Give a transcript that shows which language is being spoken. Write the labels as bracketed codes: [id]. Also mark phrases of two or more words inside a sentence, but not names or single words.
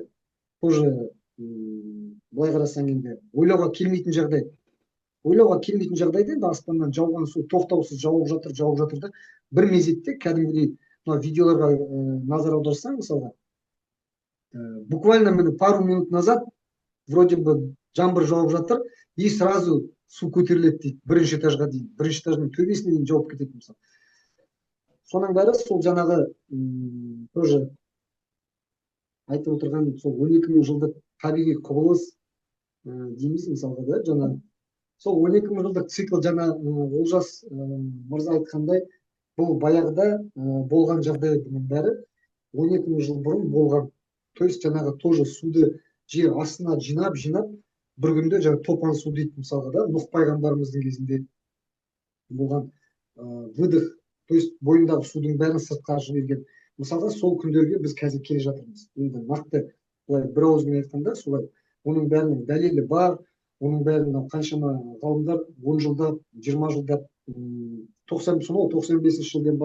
[kk] Тоже былай қарасаң енді ойлауға келмейтін жағдай. Ойлауға келмейтін жағдайда енді аспаннан жауған су тоқтаусыз жауып жатыр да, бір мезетте кәдімгідей мына видеоларға назар аударсаң мысалға, буквально міне [ru] пару минут назад вроде бы [kk] жаңбыр жауып жатыр, [ru] и сразу [kk] су көтеріледі дейді, бірінші этажға дейін, бірінші этаждың төбесіне дейін жауып кетеді мысалы. Соның бәрі сол жаңағы тоже айтып отырған сол 12 мың жылдық табиғи құбылыс дейміз мысалға да, жаңа сол 12 мың жылдық цикл, жаңа Олжас мырза айтқандай, бұл баяғыда болған жағдай, бұның бәрі 12 мың жыл бұрын болған. [ru] То есть [kk] жаңағы тоже суды жер астына жинап, бір күнде жаңа топан су дейді мысалға да, Нұх пайғамбарымыздың кезінде болған выдох, [ru] то есть [kk] бойындағы судың бәрін сыртқа жіберген. Мысалға сол күндерге біз қазір келе жатырмыз. Енді нақты былай бір ауызбен айтқанда солай. Оның бәрінің дәлелі бар, оның бәрін қаншама ғалымдар 10 жылдап, 20 жылдап, 95 жылдан